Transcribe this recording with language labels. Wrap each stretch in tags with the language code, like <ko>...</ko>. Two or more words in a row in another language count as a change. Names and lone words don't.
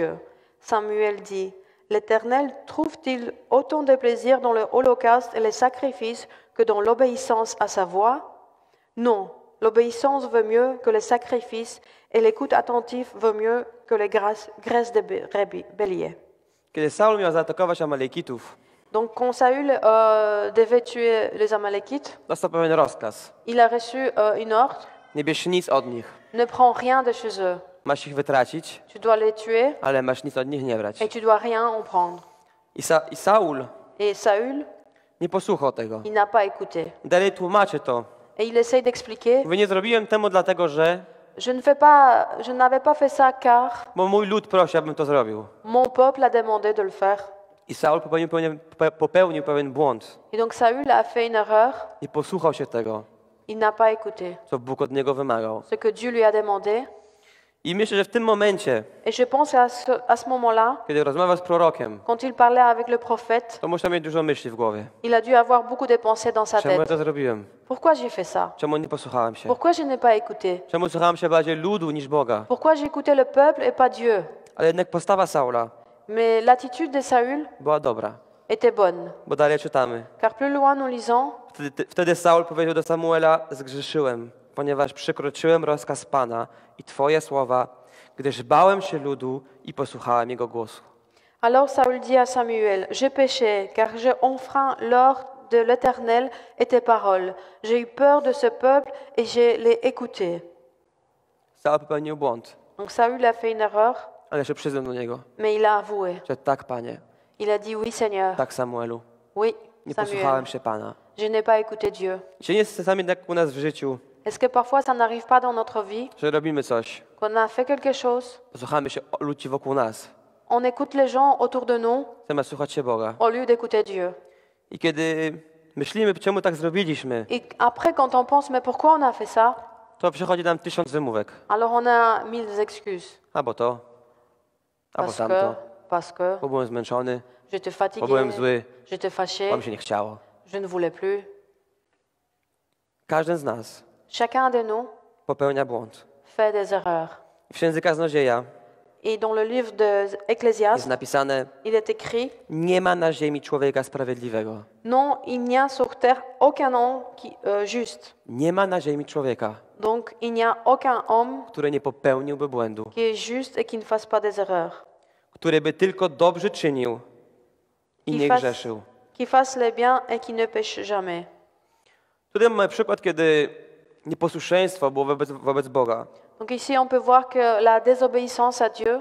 <fr>» Samuel dit, « L'Éternel trouve-t-il autant de plaisir dans le holocauste et les sacrifices que dans l'obéissance à sa voix? Non, l'obéissance vaut mieux que les sacrifices et l'écoute attentive vaut mieux que les graisses de bélier. »</fr> <pl>Kiedy Saul miał zaatakować Amalekitów,</pl> <fr>Donc quand Saül devait tuer les Amalékites,</fr> <pl>dostał pewien rozkaz.</pl> <fr>il a reçu une ordre,</fr> <pl>Nie bierz nic od nich.</pl> <fr>ne prends rien de chez eux.</fr> <pl>Masz ich wytracić,</pl> <fr>Tu dois les tuer</fr> <pl>ale masz nic od nich nie brać.</pl> <fr>et tu dois rien en prendre.</fr> <pl>I Saul</pl> <fr>Et Saül,</fr> <pl>nie posłuchał tego.</pl> <fr>il n'a pas écouté.</fr> <pl>Dalej tłumaczy to.</pl> <fr>Et il essaye d'expliquer,</fr> <pl>Mówię, nie zrobiłem temu dlatego, że...</pl> <fr>je n'avais pas fait ça car</fr> <pl>Bo mój lud prosi, abym to zrobił.</pl> <fr>mon peuple a demandé de le faire.</fr> <pl>I Saul popełnił pewien błąd.</pl> <fr>Et donc Saül a fait une erreur,</fr> <pl>Nie posłuchał się tego,</pl> <fr>il n'a pas écouté</fr> <pl>co Bóg od niego wymagał.</pl> <fr>ce que Dieu lui a demandé.</fr> <pl>I myślę, że w tym momencie,</pl> <fr>Et je pense à ce moment-là,</fr> <pl>kiedy rozmawiał z prorokiem,</pl> <fr>quand il parlait avec le prophète,</fr> <pl>to musiał mieć dużo myśli w głowie.</pl> <fr>il a dû avoir beaucoup de pensées dans sa</fr> <pl>Czemu ja</pl> <fr>tête.</fr> <pl>to zrobiłem?</pl> <fr>Pourquoi j'ai fait ça?</fr> <pl>Czemu nie posłuchałem się?</pl> <fr>Pourquoi je n'ai pas écouté?</fr> <pl>Czemu słuchałem się bardziej ludu niż Boga?</pl> <fr>Pourquoi j'ai écouté le peuple et pas Dieu?</fr> <pl>Ale jednak postawa Saula</pl> <fr>Mais l'attitude de Saül</fr> <pl>była dobra,</pl> <fr>était bonne.</fr> <pl>bo dalej czytamy.</pl> <fr>Car plus loin nous lisons,</fr> <pl>Wtedy Saul powiedział do Samuela, zgrzeszyłem, ponieważ przekroczyłem rozkaz Pana i Twoje słowa, gdyż bałem się ludu i posłuchałem jego głosu.</pl> <fr>alors Saül dit à Samuel, j'ai péché, car j'ai enfreint l'ordre de l'Éternel et tes paroles. J'ai eu peur de ce peuple et je l'ai écouté.</fr> <pl>Saul popełnił błąd,</pl> <fr>Donc Saül a fait une erreur,</fr> <pl>ale się przyznał do niego,</pl> <fr>mais il a avoué.</fr> <pl>że tak, Panie,</pl> <fr>Il a dit, oui Seigneur,</fr> <pl>tak, Samuelu,</pl> <fr>oui</fr> <pl>nie Samuel, posłuchałem się Pana.</pl> <fr>je n'ai pas écouté Dieu.</fr> <pl>Czy nie jest czasami tak u nas w życiu,</pl> <fr>Est-ce que parfois ça n'arrive pas dans notre vie,</fr> <pl>że robimy coś,</pl> <fr>qu'on a fait quelque chose,</fr> <pl>posłuchamy się ludzi wokół nas,</pl> <fr>on écoute les gens autour de nous</fr> <pl>zamiast słuchać się Boga.</pl> <fr>au lieu d'écouter Dieu?</fr> <pl>I kiedy myślimy, czemu tak zrobiliśmy,</pl> <fr>Et après, quand on pense, mais pourquoi on a fait ça?</fr> <pl>to przychodzi nam 1000 wymówek.</pl> <fr>Alors on a mille excuses.</fr> <pl>Albo to, albo</pl> <fr>Parce</fr> <pl>tamto,</pl> <fr>parce que</fr> <pl>bo byłem zmęczony,</pl> <fr>j'étais</fr> <pl>bo</pl> <fr>fatigué,</fr> <pl>byłem zły,</pl> <fr>j'étais fâché,</fr> <pl>bo mi się nie chciało.</pl> <fr>je ne voulais plus.</fr> <pl>Każdy z nas</pl> <fr>Chacun de nous</fr> <pl>popełnia błąd.</pl> <fr>fait des erreurs.</fr> <pl>W Księdze Kaznodzieja</pl> <fr>Et dans le livre de</fr> <pl>jest</pl> <fr>Ecclésiaste,</fr> <pl>napisane,</pl> <fr>il est écrit,</fr> <pl>nie ma na ziemi człowieka sprawiedliwego.</pl> <fr>non, il n'y a sur terre aucun homme juste.</fr> <pl>Nie ma na ziemi człowieka,</pl> <fr>Donc il n'y a aucun homme</fr> <pl>który nie popełniłby błędu,</pl> <fr>qui est juste et qui ne fasse pas des erreurs.</fr> <pl>który by tylko dobrze czynił i nie grzeszył.</pl> <fr>Qui fasse le bien et qui ne pêche jamais.</fr> <pl>Tutaj mamy przykład, kiedy nieposłuszeństwo było wobec Boga.</pl> <fr>Donc ici, on peut voir que la désobéissance à Dieu,</fr>